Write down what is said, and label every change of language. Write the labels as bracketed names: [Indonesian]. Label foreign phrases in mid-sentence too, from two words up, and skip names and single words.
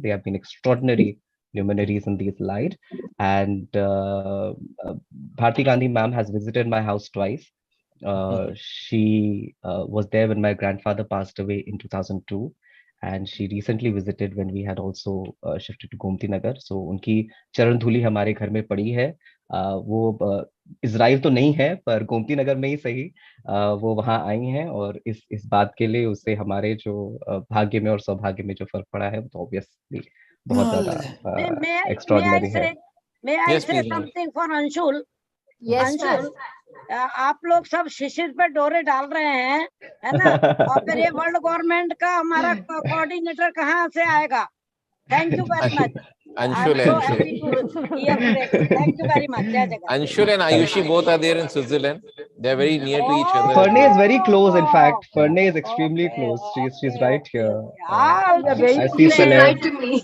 [English] They have been extraordinary luminaries in these light. And Bharati Gandhi ma'am has visited my house twice. She was there when my grandfather passed away in 2002. And she recently visited when we had also shifted to Gomti Nagar. [Hindi] So उनकी चरण धूलि हमारे घर में पड़ी है. वो इजराइल तो नहीं है पर गोमती नगर में ही सही वो वहाँ आई हैं और इस बात के लिए उससे हमारे जो भाग्य में और सौभाग्य में जो फर्क पड़ा है तो ऑब्वियसली बहुत ज्यादा एक्स्ट्राऑर्डिनरी है. [English] May I say something for Anshul? Yes, Anshul, [Hindi] आप लोग सब शिशिर पे डोरे डाल रहे हैं, है ना? और फिर ये [English] world government [Hindi] का हमारा कोऑर्डिनेटर कहाँ से आएगा? [English] Thank you very much. Anshul I'm so happy to hear this. Thank you very much. Anshul and Ayushi both are there in Switzerland. They are very near to each other. Ferney is very close. In fact, Ferney is extremely close. She's right here. I see Celeb.